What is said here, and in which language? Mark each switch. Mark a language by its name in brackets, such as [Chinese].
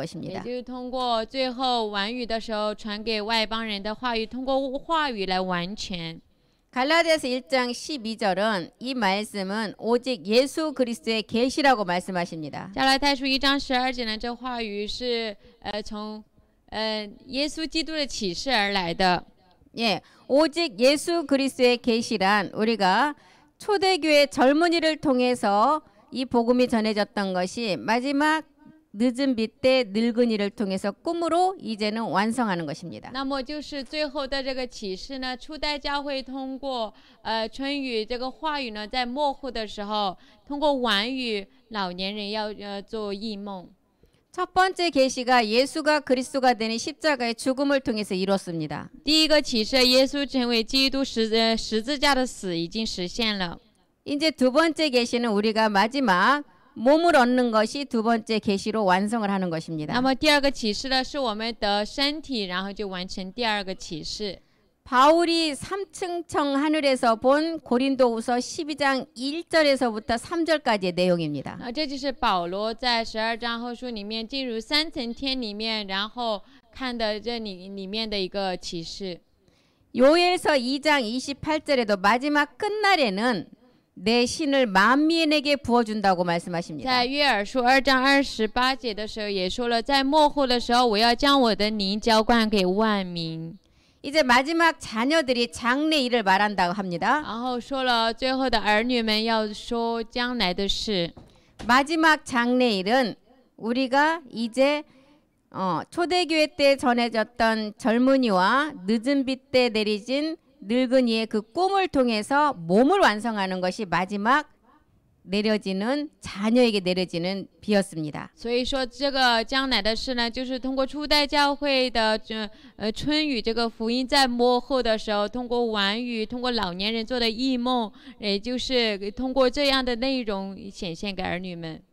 [Chinese] 也 [Korean] 것입니다. [Chinese] 就是通过最后晚语的时候传给外邦人的话语，通过话语来完全。 [Korean] 갈라디아서 1장 12절은 이 말씀은 오직 예수 그리스도의 계시라고 말씀하십니다. [Chinese] 加拉太书1章12节呢，这话语是从耶稣基督的启示而来的。 [Korean] 예, 오직 예수 그리스도의 계시란 우리가 초대교회 젊은이를 통해서 이 복음이 전해졌던 것이 마지막 늦은 비 때 늙은이를 통해서 꿈으로 이제는 완성하는 것입니다. [Chinese] 那么就是最后的这个启示呢，初代教会通过春雨这个话语呢，在末后的时候，通过晚语，老年人要做异梦。 [Korean] 첫 번째 계시가 예수가 그리스도가 되는 십자가의 죽음을 통해서 이뤘습니다. [Chinese] 第一个启示，耶稣成为基督十字架的死已经实现了。 [Korean] 이제 두 번째 계시는 우리가 마지막 몸을 얻는 것이 두 번째 계시로 완성을 하는 것입니다. [Chinese] 么第二个启示呢，是我们得身体，然后就完成第二个启示。 [Korean] 바울이 3층청 하늘에서 본 고린도후서 12장 1절에서부터 3절까지의 내용입니다. [Chinese] 这就是保罗在12章后书里面进入3层天里面，然后看的这里面的一个启示。 [Korean] 요엘서 2장 28절에도 마지막 끝날에는 내 신을 만민에게 부어준다고 말씀하십니다. [Chinese] 在约珥书2章28节的时候也说了，在末后的时候，我要将我的灵浇灌给万民。 [Korean] 이제 마지막 자녀들이 장래 일을 말한다고 합니다. [Chinese] 然后说了，最后的儿女们要说将来的事。 [Korean] 마지막 장래 일은 우리가 이제 초대교회 때 전해졌던 젊은이와 늦은 비 때 내리진 늙은이의 그 꿈을 통해서 몸을 완성하는 것이 마지막 내려지는 자녀에게 내려지는 비였습니다. [Chinese] 所以说，这个将来的事呢，就是通过初代教会的春雨这个福音，在末后的时候，通过晚雨，通过老年人做的异梦，也就是通过这样的内容显现给儿女们。